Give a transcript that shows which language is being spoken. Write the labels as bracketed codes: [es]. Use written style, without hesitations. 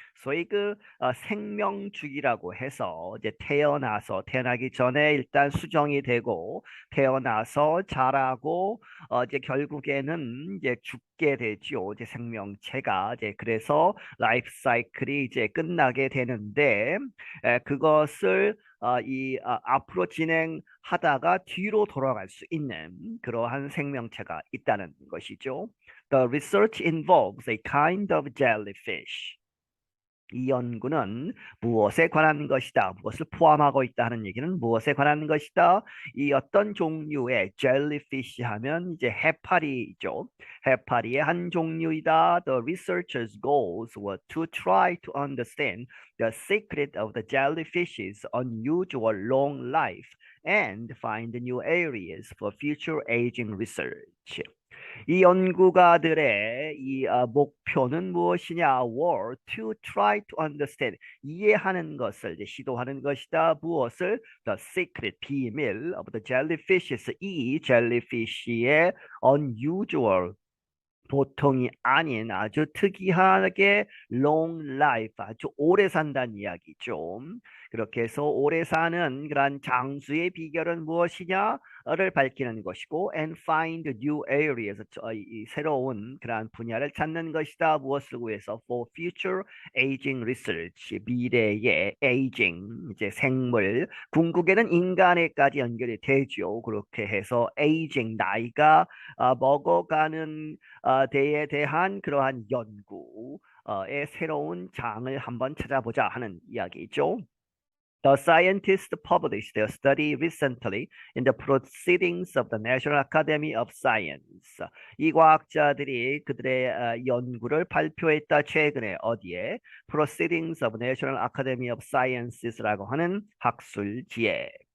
[ko] 소위 생명 주기라고 해서 이제 태어나기 전에 일단 수정이 되고 태어나서 자라고 이제 결국에는 이제 죽게 되지요. 이제 생명체가 이제 그래서 라이프 사이클이 이제 끝나게 되는데 그것을 앞으로 진행하다가 뒤로 돌아갈 수 있는 그러한 생명체가 있다는 것이죠. [en] The research involves a kind of jellyfish. [ko] 이 연구는 무엇에 관한 것이다, 무엇을 포함하고 있다 하는 얘기는 무엇에 관한 것이다. 이 어떤 종류의 젤리피쉬 하면 이제 해파리죠. 해파리의 한 종류이다. [en] The researchers' goals were to try to understand the secret of the jellyfish's unusual long life and find new areas for future aging research. [ko] 이 연구가들의 목표는 무엇이냐? [en] were to try to understand, [ko] 이해하는 것을 이제 시도하는 것이다. 무엇을? The secret, 비밀 of the jellyfishes, 이 젤리피쉬의 unusual, 보통이 아닌 아주 특이하게 long life, 아주 오래 산다는 이야기죠. 그렇게 해서 오래 사는 그런 장수의 비결은 무엇이냐를 밝히는 것이고, [en] and find new areas, [ko] 이 새로운 그런 분야를 찾는 것이다. 무엇을 위해서? [en] For future aging research, [ko] 미래의 aging, 이제 생물, 궁극에는 인간에까지 연결이 되죠. 그렇게 해서 aging, 나이가 먹어가는 데에 대한 그러한 연구의 새로운 장을 한번 찾아보자 하는 이야기죠. [en] The scientists published their study recently in the Proceedings of the National Academy of Science. [ko] 이 과학자들이 그들의 연구를 발표했다. 최근에 어디에? Proceedings of National Academy of Sciences라고 하는 학술지에.